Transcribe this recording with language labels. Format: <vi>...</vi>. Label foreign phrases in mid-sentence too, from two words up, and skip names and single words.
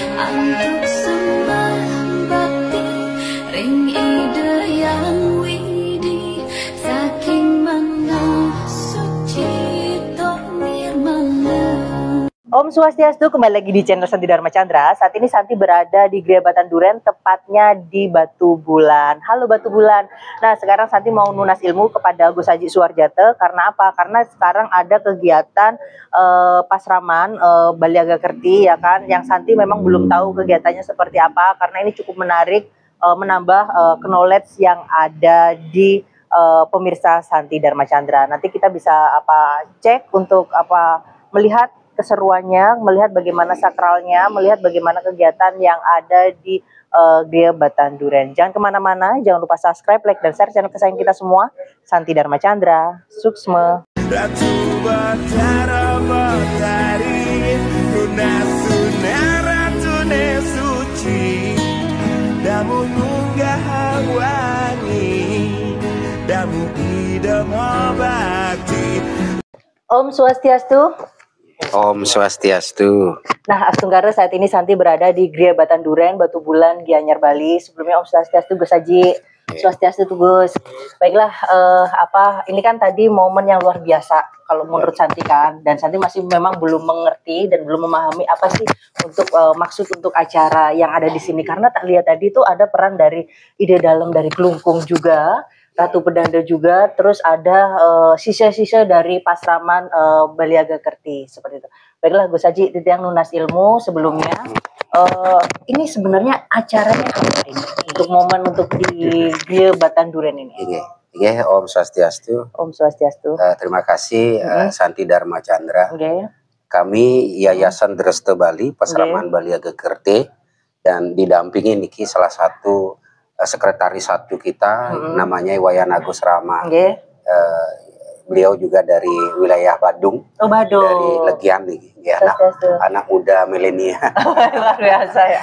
<ban>Untuk sembah bakti ring ide yang widi saking mana suci tok nirmala. Om Swastiastu,</ban> <id>kembali lagi di channel Santi Dharma Chandra. Saat ini Santi berada di Gria Batan Duren, tepatnya di Batu Bulan. Halo Batu Bulan. Nah, sekarang Santi mau nunas ilmu kepada Gus Haji Suwarjate. Karena apa? Karena sekarang ada kegiatan pasraman Baliaga Kerti, ya kan? Yang Santi memang belum tahu kegiatannya seperti apa. Karena ini cukup menarik, menambah knowledge yang ada di pemirsa Santi Dharma Chandra. Nanti kita bisa cek untuk melihat keseruannya, melihat bagaimana sakralnya, melihat bagaimana kegiatan yang ada di Gria Batan Duren. Jangan kemana-mana, jangan lupa subscribe, like, dan share channel kesayangan kita semua, Santi Dharma Chandra. Suksma.</id> <ban>Ratu Batara Batari, lunas ratune suci, damu munggah wangi, damu idama bakti. Om Swastiastu. Om Swastiastu. Nah, Astunggara,</ban> <id>saat ini Santi berada di Gria Batan Duren, Batu Bulan, Gianyar, Bali. Sebelumnya</id> <ban>Om Swastiastu,</ban> <id>Gus Haji.</id> <ban>Swastiastu tuh Gus.</ban> <id>Baiklah, ini kan tadi momen yang luar biasa kalau menurut Santi kan, dan Santi masih memang belum mengerti dan belum memahami apa sih untuk maksud untuk acara yang ada di sini. Karena tak lihat tadi itu ada peran dari ide dalam dari Kelungkung juga, Ratu Pedanda juga, terus ada sisa-sisa dari pasraman Baliaga Kerti seperti itu. Baiklah Gus Haji, yang nunas ilmu sebelumnya, ini sebenarnya acaranya apa ini untuk momen untuk di Gria Batan Duren ini? Iya,</id> <ban>Om Swastiastu. Om Swastiastu.</ban> <id>Terima kasih Santi Dharma Chandra. Kami Yayasan Dreste Bali, Pasraman Baliaga Kerti, dan didampingi niki salah satu sekretaris satu kita, namanya Wayan Agus Rama. Beliau juga dari wilayah Badung, dari Legian nih, ya, anak muda milenial. Luar biasa ya.</id>